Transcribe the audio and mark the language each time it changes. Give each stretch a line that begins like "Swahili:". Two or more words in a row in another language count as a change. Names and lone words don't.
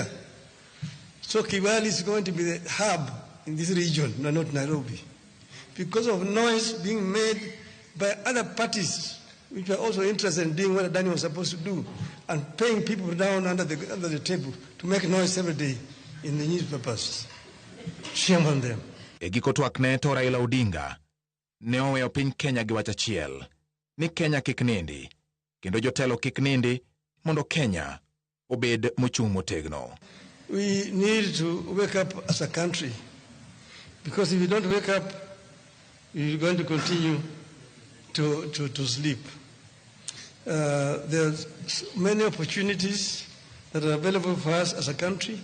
English: So Kibali is going to be the hub in this region, no, not Nairobi, because of noise being made by other parties which were also interested in doing what Adani was supposed to do and paying people down under the table to make noise every day in the newspapers. Shame on them.
Luo (Kenya and Tanzania): Egiko twak ne to Raila Odinga ne oweyo piny Kenya gi wach achiel ni Kenya kik nindi kendo jotelo kik nindi mondo Kenya obed mochung' motegno.
English: We need to wake up as a country, because if you don't wake up, you're going to continue to sleep. There's many opportunities that are available for us as a country.